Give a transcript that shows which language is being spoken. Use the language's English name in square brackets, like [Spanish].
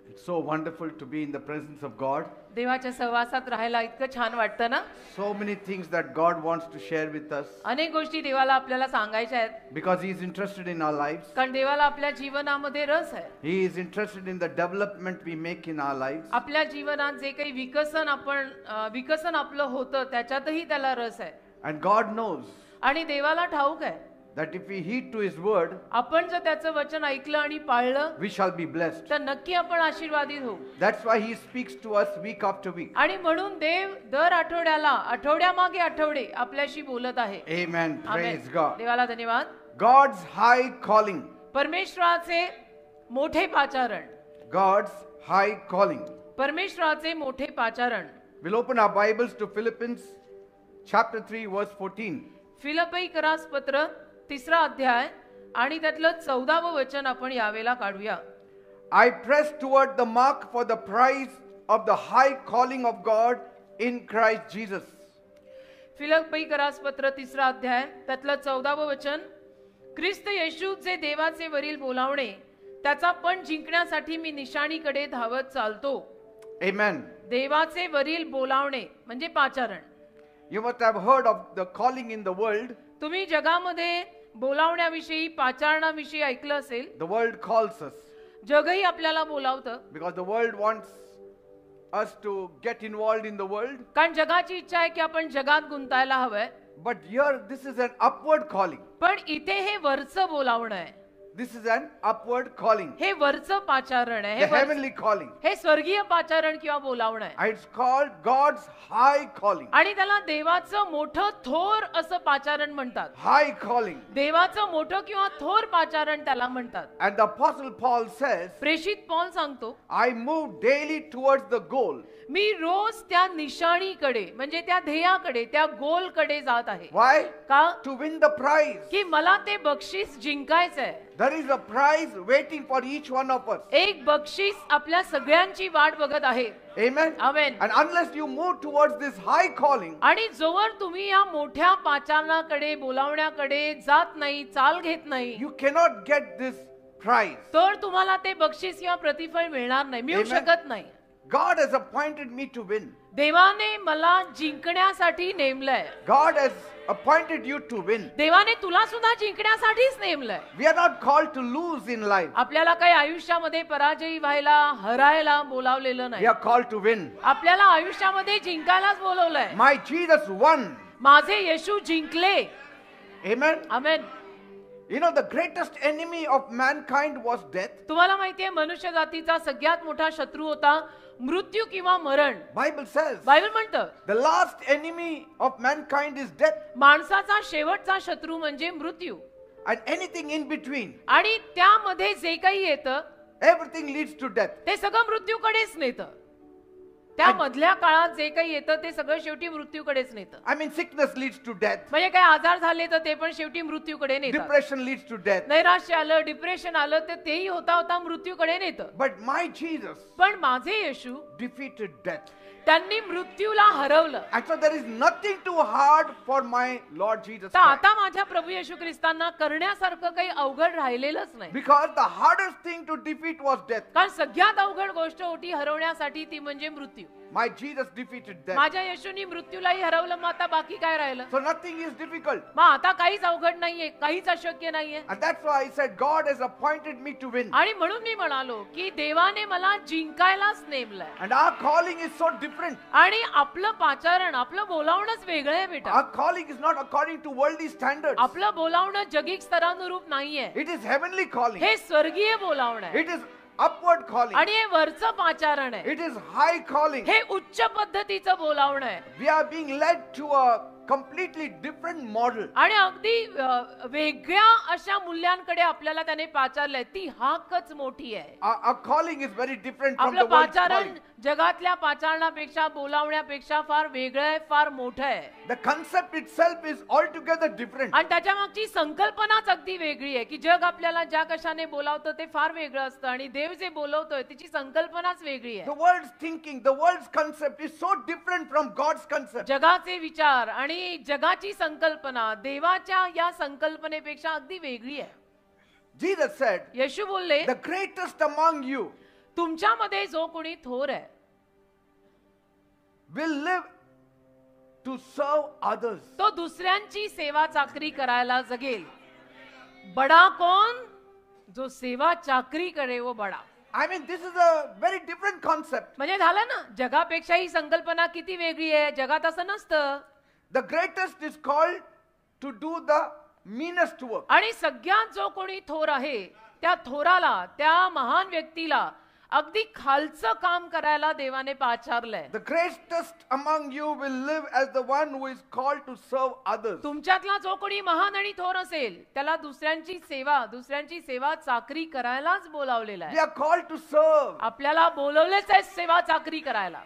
[English] so wonderful to be in the presence of God. [Marathi] देवाच्या सहवासात राहायला इतकं छान वाटतं ना. [English] So many things that God wants to share with us. [Marathi] अनेक गोष्टी देवाला आपल्याला सांगायच्या आहेत. [English] Because He is interested in our lives. [Marathi] कारण देवाला आपल्या जीवनामध्ये रस आहे. [English] He is interested in the development we make in our lives. [Marathi] आपल्या जीवनात जे काही विकसन आपलं होतं त्याच्यातही त्याला रस आहे. [English] And God knows [Marathi] आणि देवाला ठाऊक आहे [English] that if we heed to His word, [Marathi] आपण जर त्याचं वचन ऐकलं आणि पाळलं [English] we shall be blessed. [Marathi] तर नक्की आपण आशीर्वादित होऊ. [English] That's why He speaks to us week after week. [Marathi] आणि म्हणून देव दर आठवड्यामागे आठवडे आपल्याशी बोलत आहे. [English] Amen. Praise God. [Marathi] देवाला धन्यवाद. [English] God's high calling. [Marathi] परमेश्वराचे मोठे पाचारण. [English] God's high calling. [Marathi] परमेश्वराचे मोठे पाचारण. [English] We'll open our Bibles to Philippians chapter 3 verse 14. [Marathi] फिलिप्पी करास पत्र 3रा अध्याय आणि त्यातलं 14वं वचन आपण यावेळेला काढूया. [English] I press toward the mark for the prize of the high calling of God in Christ Jesus. [Marathi] फिलिप्पी करास पत्र 3रा अध्याय त्यातलं 14वं वचन. ख्रिस्त येशूचे देवाचे वरील बोलावणे त्याचा पण जिंकण्यासाठी मी निशाणीकडे धावत चालतो. [English] Amen. [Marathi] देवाचे वरील बोलावणे म्हणजे पाचारण. [English] You must have heard of the calling in the world. [Marathi] तुम्ही जगामध्ये बोलावण्याविषयी पाचारणाविषयी ऐकलं असेल. [English] The world calls us. [Marathi] जगही आपल्याला बोलावतं. [English] Because the world wants us to get involved in the world. [Marathi] कारण जगाची इच्छा आहे की आपण जगात गुंतायला हवंय. [English] But here this is an upward calling. [Marathi] पण इथे हे वरचं बोलावणं आहे. [English] This is an upward calling. [Marathi] हे वरचं पाचारण आहे. [English] The heavenly calling. [Marathi] हे स्वर्गीय पाचारण किंवा बोलावणं आहे. [English] It's called God's high calling. [Marathi] आणि त्याला देवाचं मोठं थोर असं पाचारण म्हणतात. [English] High calling. [Marathi] देवाचं मोठं किंवा थोर पाचारण त्याला म्हणतात. [English] And the apostle Paul says, [Marathi] प्रेषित पौल सांगतो, [English] I move daily towards the goal. [Marathi] मी रोज त्या निशाणीकडे म्हणजे त्या ध्येयाकडे त्या गोलकडे जात आहे. [English] Why? [Marathi] का? [English] To win the prize. [Marathi] की मला ते बक्षीस जिंकायचं आहे. [English] There is a prize waiting for each one of us. [Marathi] एक बक्षीस आपल्या सगळ्यांची वाट बघत आहे. [English] Amen. Amen. And unless you move towards this high calling, [Marathi] आणि जोवर तुम्ही या मोठ्या पाचारणाकडे बोलावण्याकडे जात नाही, चाल घेत नाही, [English] you cannot get this prize. [Marathi] तर तुम्हाला ते बक्षीस किंवा प्रतिफळ मिळणार नाही, मिळू [English] Amen. [Marathi] शकत नाही. [English] God has appointed me to win. [Marathi] देवाने मला जिंकण्यासाठी नेमलंय. [English] God has appointed you to win. [Marathi] देवाने तुला सुद्धा जिंकण्यासाठीच नेमलंय. [English] We are not called to lose in life. [Marathi] आपल्याला काही आयुष्यामध्ये पराजयी व्हायला, हरायला बोलावलेलं [English] We [Marathi] नाही. [English] are called to win. [Marathi] आपल्याला आयुष्यामध्ये जिंकायलाच बोलवलंय. [English] My Jesus won. [Marathi] माझे येशू जिंकले. [English] Amen. [Marathi] Amen. [English] You know, the greatest enemy of mankind was death. [Marathi] तुम्हाला माहितीये मनुष्य जातीचा सगळ्यात मोठा शत्रू होता मृत्यू किंवा मरण. [English] Bible says [Marathi] बायबल म्हणतं [English] the last enemy of mankind is death. [Marathi] माणसाचा शेवटचा शत्रू म्हणजे मृत्यू. [English] And anything in between, [Marathi] आणि त्यामध्ये जे काही येतं [English] everything leads to death. [Marathi] ते सगळं मृत्यूकडेच नेतं. त्या मधल्या काळात जे काही येतं ते सगळं शेवटी मृत्यूकडेच नेतं. [English] I mean, sickness leads to death. [Marathi] म्हणजे काही आजार झाले तर ते पण शेवटी मृत्यूकडे नेतात. [English] Depression leads to death. [Marathi] नैराश्य आलं, डिप्रेशन आलं तर तेही होता मृत्यूकडे नेतं. [English] But my Jesus [Marathi] पण माझे येशू [English] defeated death. [Marathi] त्यांनी मृत्यूला हरवलं. [English] And so there is nothing too hard for my Lord Jesus [Marathi] तर [English] Christ. [Marathi] आता माझ्या प्रभू येशू ख्रिस्तांना करण्यासारखं काही अवघड राहिलेलंच नाही. [English] Because the hardest thing to defeat was death. [Marathi] कारण सगळ्यात अवघड गोष्ट होती हरवण्यासाठी ती म्हणजे मृत्यू. [English] My Jesus defeated death. [Marathi] माझ्या येशूनी मृत्यूलाही हरवलं. मग आता बाकी काय राहिलं? [English] So nothing is difficult. [Marathi] मग आता काहीच अवघड नाहीये, काहीच अशक्य नाहीये. [English] And that's why I said God has appointed me to win. [Marathi] आणि म्हणून मी म्हणालो की देवाने मला जिंकायलाच नेमलंय. [English] And our calling is so different. [Marathi] आणि आपलं पाचारण, आपलं बोलावणंच वेगळं आहे बेटा. [English] Our calling is not according to worldly standards. [Marathi] आपलं बोलावणं जगिक स्तरानुरूप नाहीये. [English] It is heavenly calling. [Marathi] हे स्वर्गीय बोलावणं आहे. [English] It is upward calling. [Marathi] आणि हे वरचं पाचारण आहे. [English] It is high calling. [Marathi] हे उच्च पद्धतीचं बोलावणं आहे. [English] We are being led to a completely different model. [Marathi] आणि अगदी वेगळ्या अशा मूल्यांकडे आपल्याला त्याने पाचारलंय. ती हाकच मोठी आहे. [English] Our calling is very different from [Marathi] आपलं [English] the world's [Marathi] पाचारण [English] calling. [Marathi] जगातल्या पाचारणापेक्षा बोलावण्यापेक्षा फार वेगळं आहे, फार मोठं आहे. [English] The concept itself is altogether different. [Marathi] आणि त्याच्या मागची संकल्पनाच अगदी वेगळी आहे की जग आपल्याला ज्या कशाने बोलावतं ते फार वेगळं असतं आणि देव जे बोलवतोय त्याची संकल्पनाच वेगळी आहे. [English] The world's thinking, the world's concept is so different from God's concept. [Marathi] जगाचे विचार आणि जगाची संकल्पना देवाच्या या संकल्पनेपेक्षा अगदी वेगळी आहे. [English] Jesus said, [Marathi] येशू बोलले [English] the greatest among you [Marathi] तुमच्यामध्ये जो कोणी थोर आहे [English] will live to serve others. [Marathi] तो दुसऱ्यांची सेवा चाकरी करायला जगेल. [Hindi] बडा कोण? जो सेवा चाकरी करे वो बडा. [English] I mean, this is a very different concept. [Marathi] म्हणजे झालं ना, जगापेक्षा ही संकल्पना किती वेगळी आहे. जगात असं नसतं. [English] The greatest is called to do the meanest work. [Marathi] आणि सगळ्यात जो कोणी थोर आहे त्या थोराला, त्या महान व्यक्तीला अगदी खालचं काम करायला देवाने पाचारलंय. [English] The greatest among you will live as the one who is called to serve others. [Marathi] तुमच्यातला जो कोणी महान आणि थोर असेल त्याला दुसऱ्यांची सेवा चाकरी करायलाच बोलावलेला [English] We [Marathi] आहे. [English] are called to serve. [Marathi] आपल्याला बोलवलेच आहे सेवा चाकरी करायला.